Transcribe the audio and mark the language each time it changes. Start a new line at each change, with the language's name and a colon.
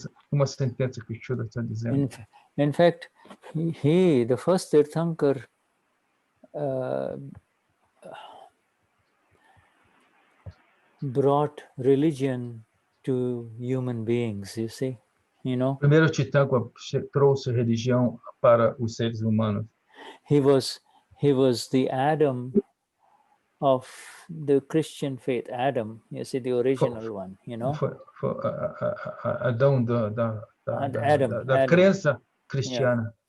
Portuguese: uma sentença que o Shuddha está dizendo.
English: In fact, the first Tirthankar brought religion to human beings, you see, you know.
Portuguese: Primeiro titã trouxe religião para os seres humanos.
English: He was the Adam of the Christian faith, Adam, you see, the original one, you know.
Portuguese: Foi Adão da crença cristiana.